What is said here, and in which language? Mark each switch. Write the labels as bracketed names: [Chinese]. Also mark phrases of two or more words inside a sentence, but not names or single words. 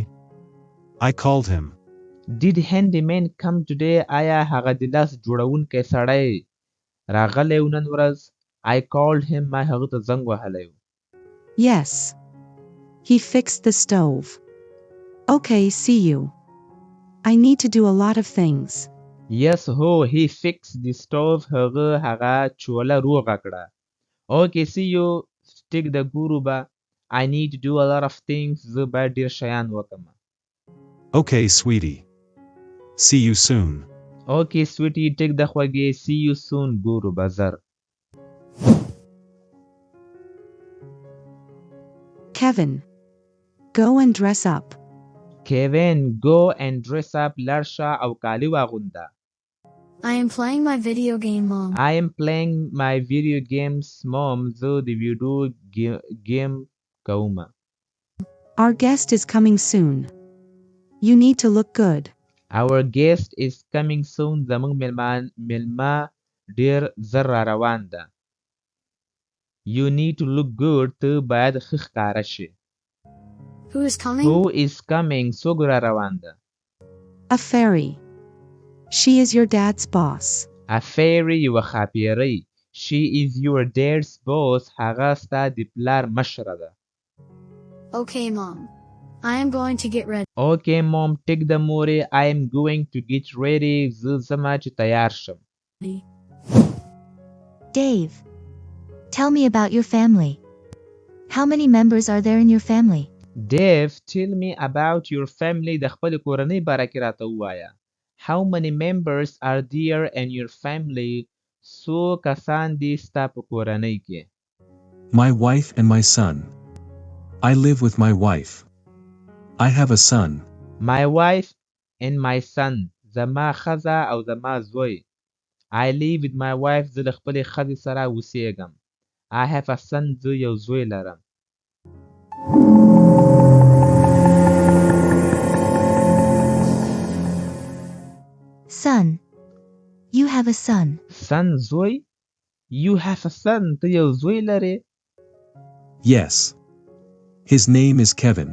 [English] I called him. Did handyman come today? [Pashto] آیا هغه د لاس جوړونکی سړی راغلی و نن ورځ؟ [English] I called him. [Pashto] ما هغه ته زنګ وهلی و. [English] Yes. He fixed the stove. Okay, see you. I need to do a lot of things. Yes, he fixed the stove. [Pashto] هغه چوله روغه کړه. [English] Okay, see you. [Pashto] ټیک ده ګورو به. [English] I need to do a lot of things. [Pashto] زه باید ډېر شیان وکړم. [English] Okay, sweetie. See you soon. Okay, sweetie. [Pashto] ټیک ده خوږې. [English] See you soon. [Pashto] ګورو به زر. [English] Kevin. Go and dress up. Kevin, go and dress up. [Pashto] لاړ شه او کالي واغونده. [English] I am playing my video game, Mom. I am playing my video games, Mom. [Pashto] زه د [English] video game [Pashto] کوم. [English] Our guest is coming soon. You need to look good. Our guest is coming soon. [Pashto] زموږ مېلمه ډېر زر را روان ده. [English] You need to look good. [Pashto] ته باید ښه ښکاره شي. [English] Who is coming? Who is coming? [Pashto] څوک را روان ده. [English] A fairy. She is your dad's boss. A fairy [Pashto] یوه ښاپیرۍ. [English] She is your dad's boss. [Pashto] هغه ستا د پلار مشره ده. [English] Okay, Mom. I am going to get ready. Okay, Mom. [Pashto] ټیک ده مورې. [English] I am going to get ready. [Pashto] زه ځمه چې تیار شم. [English] Dave. Tell me about your family. How many members are there in your family? Dave, tell me about your family. [Pashto] د خپل کورنۍ باره کې راته ووایه. [English] How many members are there in your family? [Pashto] څو کسان دي ستا په کورنۍ کې؟ [English] My wife and my son. I live with my wife. I have a son. My wife and my son. [Pashto] زما ښځه او زما زوی. [English] I live with my wife. [Pashto] زه له خپلې ښځې سره اوسېږم. [English] I have a son. [Pashto] زه یو زوی لرم. [English] Son. You have a son. Son زوی. You have a son. [Pashto] ته یو زوی لرې. [English] Yes. His name is Kevin.